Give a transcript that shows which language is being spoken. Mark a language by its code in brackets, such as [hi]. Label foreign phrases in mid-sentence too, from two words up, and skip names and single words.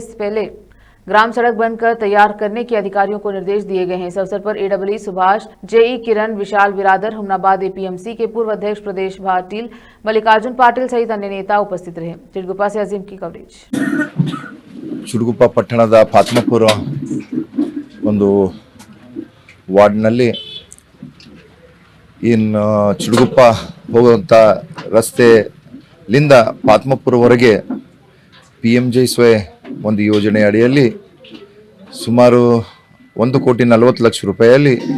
[hi] इस पहले ग्राम सड़क बनकर तैयार करने के अधिकारियों को निर्देश दिए गए हैं। इस अवसर पर एडब्ल्यू सुभाष, जेई किरण, विशाल बिरादर, हुमनाबाद एपीएमसी के पूर्व अध्यक्ष प्रदेश पाटिल, मल्लिकार्जुन पाटिल सहित अन्य नेता उपस्थित रहे। चिटगुप्पा से अजीम की कवरेज। [kn] चिटगुप्पा पಟ್ಟಣದ ಫಾತಿಮಾಪುರ ಒಂದು ವಾರ್ಡ್ನಲ್ಲಿ ಇನ್ನು ಚಿಟಗುಪ್ಪ ಹೋಗುವಂಥ ರಸ್ತೆಲಿಂದ ಫಾತಿಮಾಪುರವರೆಗೆ PMJSY ಒಂದು ಯೋಜನೆ ಅಡಿಯಲ್ಲಿ ಸುಮಾರು 1,40,00,000 ರೂಪಾಯಿಯಲ್ಲಿ